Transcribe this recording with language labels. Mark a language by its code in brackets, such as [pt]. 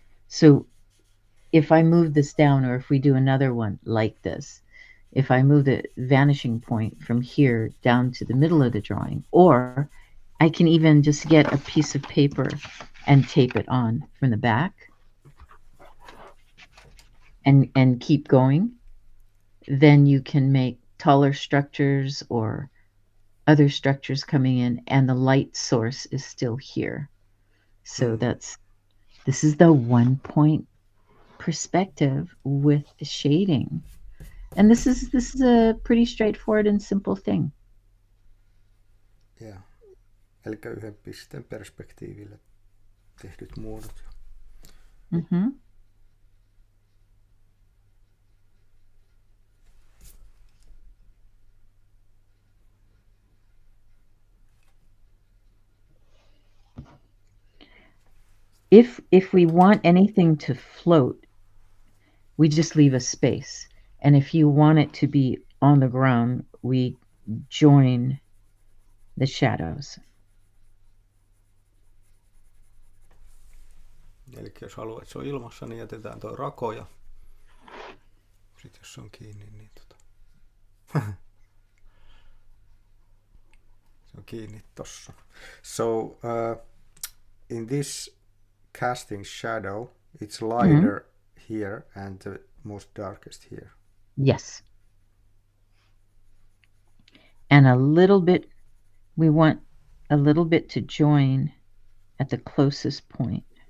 [en] So if I move this down, or if we do another one like this, if I move the vanishing point from here down to the middle of the drawing, or I can even just get a piece of paper and tape it on from the back and keep going, then you can make taller structures or other structures coming in, and the light source is still here. So this is the 1-point perspective with shading. And this is a pretty straightforward and simple thing. Yeah. [fi] Eli yhden pisteen perspektiiville tehdyt muodot. Mm-hmm. [en] If we want anything to float, we just leave a space. And if you want it to be on the ground, we join the shadows. [fi] Eli jos haluat, että se on ilmassa, niin jätetään tuo rako ja sitten jos se on kiinni, niin se on kiinni tossa. [en] So in this casting shadow, it's lighter here and the most darkest here. Yes. And a little bit, we want a little bit to join at the closest point.